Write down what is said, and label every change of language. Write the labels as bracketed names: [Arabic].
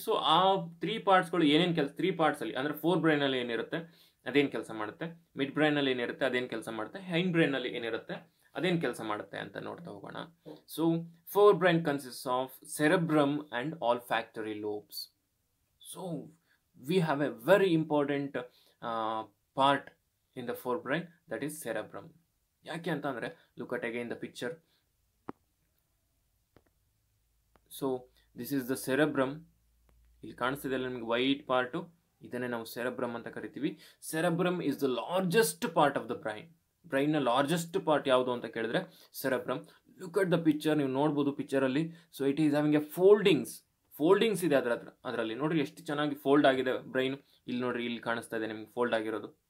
[Kannada] So ಆ 3 ಪಾರ್ಟ್ಸ್ಗಳು ಏನೇನು ಕೆಲಸ, 3 ಪಾರ್ಟ್ಸ್ ಅಲ್ಲಿ ಅಂದ್ರೆ ಫೋರ್ ಬ್ರೈನ್ ಅಲ್ಲಿ ಏನಿರುತ್ತೆ ಅದೇನು ಕೆಲಸ ಮಾಡುತ್ತೆ, ಮಿಡ್ ಬ್ರೈನ್ ಅಲ್ಲಿ ಏನಿರುತ್ತೆ ಅದೇನು ಕೆಲಸ ಮಾಡುತ್ತೆ, ಹೈಂಡ್ ಬ್ರೈನ್ ಅಲ್ಲಿ ಏನಿರುತ್ತೆ ಅದೇನು ಕೆಲಸ ಮಾಡುತ್ತೆ ಅಂತ ನೋಡ್ತಾ ಹೋಗೋಣ. [English] So forebrain consist of cerebrum and olfactory lobes. So we have a very important part in the forebrain, that is cerebrum. [Kannada] ಯಾಕೆ ಅಂತ ಅಂದ್ರೆ [English] look at again the picture. So this is the cerebrum. [Kannada] ಇಲ್ಲಿ ಕಾಣಿಸ್ತಿದೆ ನಿಮಗೆ white part, ಇದನ್ನೇ ನಾವು cerebrum ಅಂತ ಕರಿತೀವಿ. [English] cerebrum is the largest part of the brain. [Kannada] Brain ನ ಲಾರ್ಜೆಸ್ಟ್ ಪಾರ್ಟ್ ಯಾವುದು ಅಂತ ಕೇಳಿದ್ರೆ cerebrum. [English] look at the picture, [Kannada] ನೀವು ನೋಡಬಹುದು ಪಿಕ್ಚರ್ ಅಲ್ಲಿ. [English] so it is having a foldings [Kannada] ಇದೆ ಅದರಲ್ಲಿ ನೋಡ್ರಿ ಎಷ್ಟು ಚೆನ್ನಾಗಿ ಫೋಲ್ಡ್ ಆಗಿದೆ ಬ್ರೈನ್. ಇಲ್ಲಿ ನೋಡ್ರಿ, ಇಲ್ಲಿ ಕಾಣಿಸ್ತಾ ಇದೆ ನಿಮ್ಗೆ ಫೋಲ್ಡ್ ಆಗಿರೋದು.